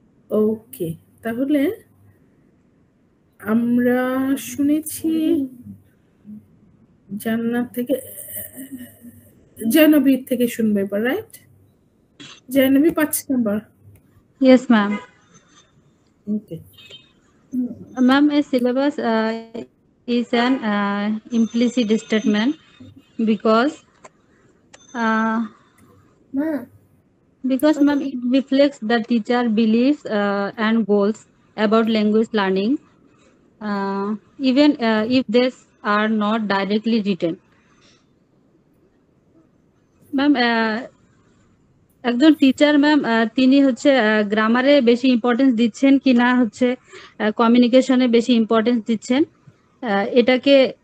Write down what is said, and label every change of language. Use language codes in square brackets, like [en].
[bn] ওকে, তাহলে আমরা শুনেছি জান্নাত থেকে, জয়নবীর থেকে শুনবে এবার, right? জয়নবী 5 number. [en] Yes, ma'am. Okay Ma'am, a syllabus is an implicit statement because মা ma'am, it reflects the teacher beliefs and goals about language learning, even if these are not directly written. [bn] Ma'am, একজন teacher ma'am তিনি হচ্ছে গ্রামারে বেশি importance দিচ্ছেন কি না হচ্ছে কমিউনিকেশনে বেশি ইম্পর্টেন্স দিচ্ছেন, এটাকে